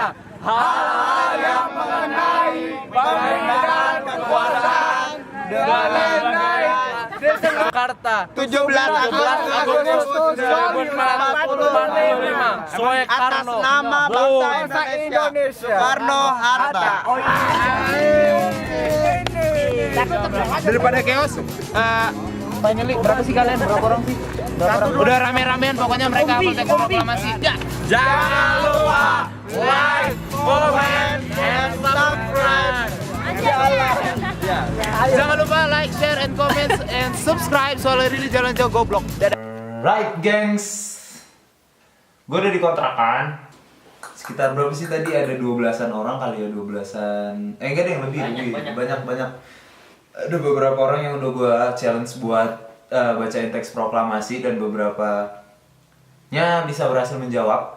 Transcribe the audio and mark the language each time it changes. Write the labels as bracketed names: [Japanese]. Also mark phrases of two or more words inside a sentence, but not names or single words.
[Indonesian] Hal-hal yang mengenai pemindahan kekuasaan dan lain-lain di Jakarta 17 Agustus 2045 Soekarno atas nama bangsa Indonesia Soekarno-Hatta. Daripada chaos, finally berapa sih kalian? Berapa orang sih? Udah rame-ramean pokoknya mereka hafal teks proklamasi. Jangan lupa [English] like, comment, and subscribe. [Indonesian] Jangan lupa [English] like, share, and comment, and subscribe. [Indonesian] Soalnya really jalan jauh goblok. Dadah. Right, gengs. Gue udah di kontrakan. Sekitar berapa sih tadi? Ada 12-an orang kali ya, 12-an. Enggak deh, yang lebih. Banyak. Ada beberapa orang yang udah gue challenge buat bacain teks proklamasi dan beberapanya bisa berhasil menjawab.